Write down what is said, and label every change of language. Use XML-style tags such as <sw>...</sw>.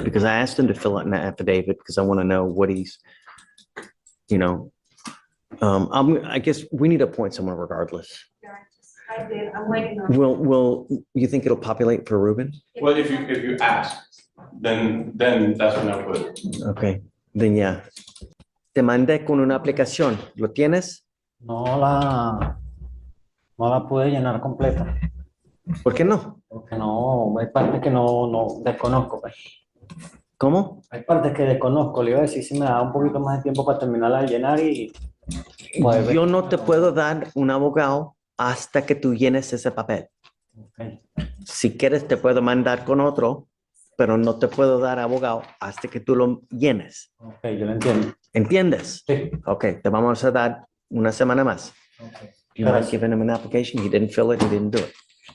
<en>Because I asked him to fill out an affidavit because I want to know what he's, I guess we need to appoint someone regardless. I did, I'm waiting on. Will you think it'll populate for Ruben? Well, if you ask, then that's when I put it. Okay, then yeah.</en> <es>Te mandé con una aplicación. ¿Lo tienes? No la pude llenar completa, ¿Por qué no? porque no, hay partes que no desconozco, pues. ¿Cómo? Hay partes que desconozco, le iba a decir si me da un poquito más de tiempo para terminarla de llenar y pues, Yo no te puedo dar un abogado hasta que tú llenes ese papel. ok, Si quieres, te puedo mandar con otro, pero no te puedo dar abogado hasta que tú lo llenes. ok, yo lo entiendo. ¿Entiendes? Sí. Ok, te vamos a dar una semana más. Okay.</es> <en>You might give him an application, he didn't fill it, he didn't do it.</en>